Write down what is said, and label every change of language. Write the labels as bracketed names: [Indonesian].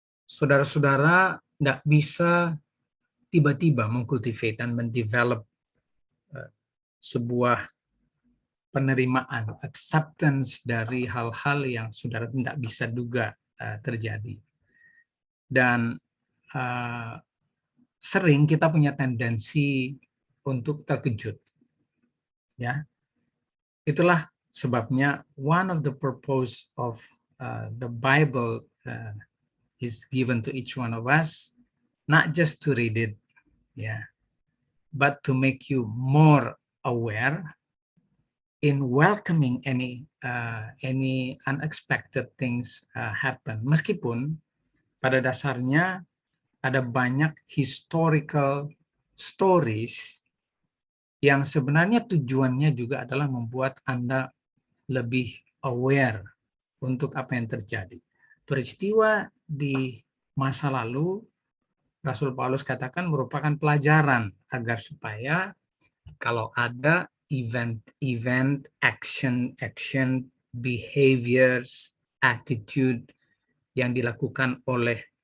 [Indonesian] Saudara-saudara tidak bisa tiba-tiba mengkultivate dan mendevelop sebuah penerimaan, acceptance dari hal-hal yang saudara tidak bisa duga terjadi. Dan sering kita punya tendensi untuk terkejut. Ya, itulah sebabnya [English] one of the purpose of the Bible is given to each one of us, not just to read it, yeah, but to make you more aware in welcoming any unexpected things happen. [Indonesian] Meskipun pada dasarnya ada banyak historical stories yang sebenarnya tujuannya juga adalah membuat Anda lebih aware untuk apa yang terjadi. Peristiwa di masa lalu, Rasul Paulus katakan merupakan pelajaran agar supaya kalau ada [English] event, action, behaviors, attitude [Indonesian] yang dilakukan oleh